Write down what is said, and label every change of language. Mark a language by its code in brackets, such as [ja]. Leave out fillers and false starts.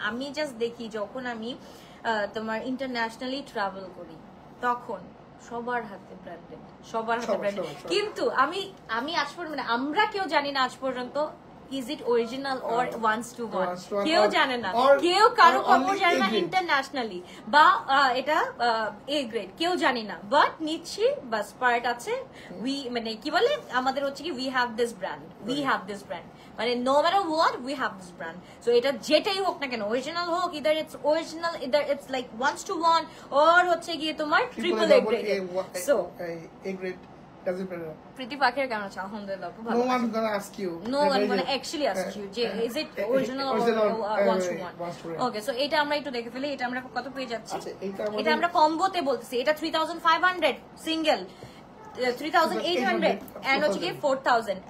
[bn] আমি জাস্ট দেখি যখন আমি তোমার ইন্টারন্যাশনালি ট্রাভেল করি, তখন সবার হাতে ব্র্যান্ডেড, কিন্তু আমি আজ পর্যন্ত, মানে আমরা কেউ জানি না আজ পর্যন্ত [en] is it original or 1:1, [bn] কেউ জানে না, কেউ কারো কাপড় জানে না ইন্টারন্যাশনালি, বা এটা এ গ্রেড, কেউ জানি না, বাট নিচ্ছি বাস, পার্ট আছে। উই মানে কি বলে আমাদের হচ্ছে কি [en] we have this brand, মানে no matter what we have this brand। so [bn] এটা যেটাই হোক না কেন, অরিজিনাল হোক, [en] either it's original, either it's like 1:1 or [bn] হচ্ছে গিয়ে তোমার [en] triple A grade। so A grade doesn't matter. [bn] Pretty Pakhir কেমন আছে? আলহামদুলিল্লাহ, খুব ভালো। [en] No one's gonna ask you. No one gonna actually ask you যে is it original or 1:1? [bn] Okay, so এটা আমরা একটু দেখে ফেলি। এটা আমরা কত পেয়ে যাচ্ছি? এটা আমরা কম্বোতে বলতেছি। এটা 3500 সিঙ্গেল, 3800 এন্ড হচ্ছে কি 4000।